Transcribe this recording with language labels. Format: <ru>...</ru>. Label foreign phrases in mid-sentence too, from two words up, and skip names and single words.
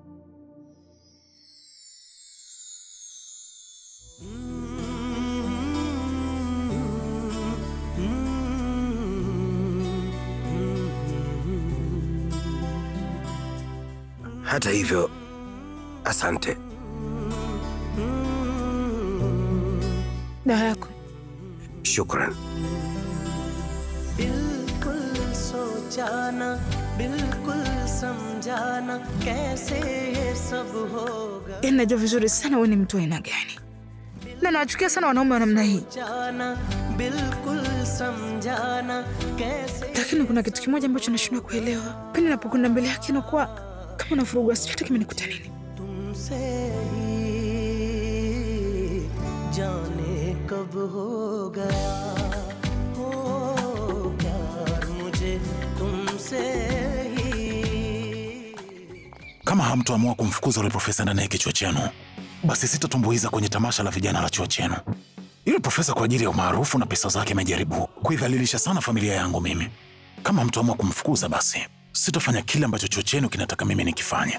<sw>Hata hivyo, asante. Dawa yako. Shukran.</sw> <hi>बिल्कुल सोचा ना, बिल्कुल समझा ना, कैसे ये सब होगा.</hi> <sw>Najua vizuri sana wewe ni mtu aina gani. Na nawachukia sana wanaume wa namna hii. Lakini kuna kitu kimoja ambacho nashindwa kuelewa. Pindi napokwenda mbele yake inakuwa kama nafurugwa, sijui hata kimenikuta nini.</sw> <hi>जाने कब हो गया हो प्यार मुझे तुमसे ही.</hi> <sw>Kama hamtoamua kumfukuza yule profesa ndani ya kichwa chenu, basi sitatumbuiza kwenye tamasha la vijana la chuo chenu. Yule profesa kwa ajili ya umaarufu na pesa zake amejaribu kuidhalilisha sana familia yangu mimi. Kama hamtoamua kumfukuza, basi sitafanya kile ambacho chuo chenu kinataka mimi nikifanye.</sw>